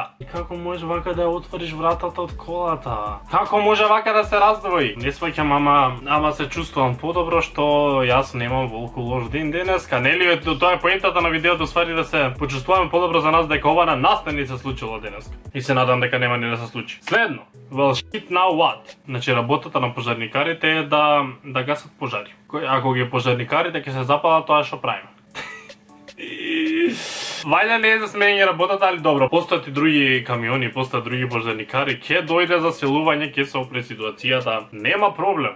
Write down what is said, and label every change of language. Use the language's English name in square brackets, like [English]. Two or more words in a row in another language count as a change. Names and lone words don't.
[Macedonian] И како може вака да ја отвориш вратата од колата? Како може вака да се раздвои? Не сваќам, ама се чувствувам подобро што јас немам волку лош ден денеска, нели? Тоа е поентата на видеото, ствари да се почувствуваме подобро за нас дека ова на нас не се случило денеска. И се надам дека нема ни да се случи. Следно, [English] well shit now what? [Macedonian] Значи работата на пожарникарите е да гасат пожари. Ако ги пожарникарите ќе се запалат, тоа што правиме. Вајде не е за сменење работата, али добро, постојат и други камиони, постојат други пожарникари, ќе дојде за селување, ќе се опре ситуацијата, нема проблем.